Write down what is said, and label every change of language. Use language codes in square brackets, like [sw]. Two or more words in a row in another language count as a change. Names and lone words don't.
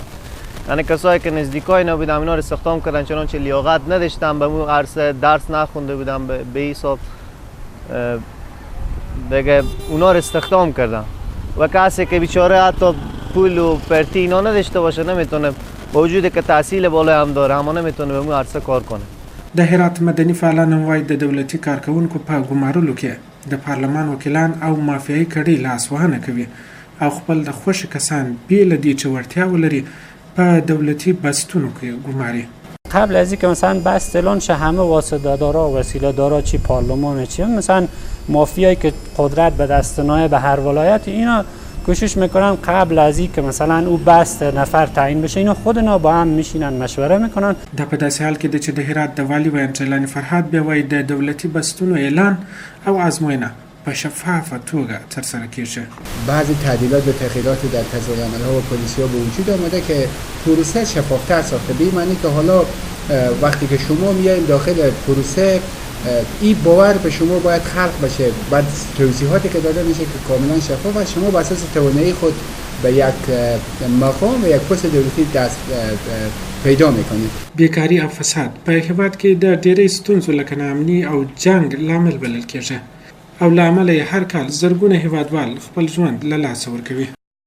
[fa] یعنی کسایی که نزدیکای اینا بودن اینا رو استخدام کردن چنانچه لیاقت نداشتن، به اون عرصه درس نخونده بودن، به حساب دیگه اونا رو استخدام کردن و کسی که بیچاره حتی پول و پرتی اینا نداشته باشه نمیتونه، با وجودی که تحصیل بالای هم داره اما نمیتونه به اون عرصه کار کنه. [ps] د هرات مدني فعالان وایي د دولتي کارکوونکو په ګمارلو کې د پارلمان وکیلان او مافیایي کړۍ لاس وهنه کوي او خپل د خوښې کسان بې له دې چې وړتیا ولري په دولتي بستونو کې ګماري. [fa] قبل از اینکه مثلا بست اعلان شه همه واسطه دارا و وسیله دارا چی پارلمان چی مثلا مافیایی که قدرت به دست نایب هر ولایت اینا کوشش میکنن قبل از اینکه مثلا او بست نفر تعیین بشه اینا خودنا با هم میشینن مشوره میکنن. [ps] دا په داسې حال کې د چې د هرات د والي ویاند جلاني فرهاد بیا وایي د دولتي بستونو اعلان او ازموینه به شفافه توګه ترسره کیږي. [fa] بعضی تعدیلات و تغییرات در قضای عملها و پلیسی‌ها به وجود آمده که پروسه شفافتر ساخته. به این معنی که حالا وقتی که شما میایید داخل پروسه این باور به شما باید خلق بشه، بعد توضیحاتی که داده میشه که کاملا شفاف است، شما بر اساس توانایی خود به یک مقام و یک پست دولتی دست پیدا میکنید. [ps] بیکاری او فساد په هیواد کې د ډېرې ستونزو لکه ناامني او جنگ لامل بلل کېږي او له امله هر کال زرګونه هیوادوال خپل ژوند له لاسه ورکوي.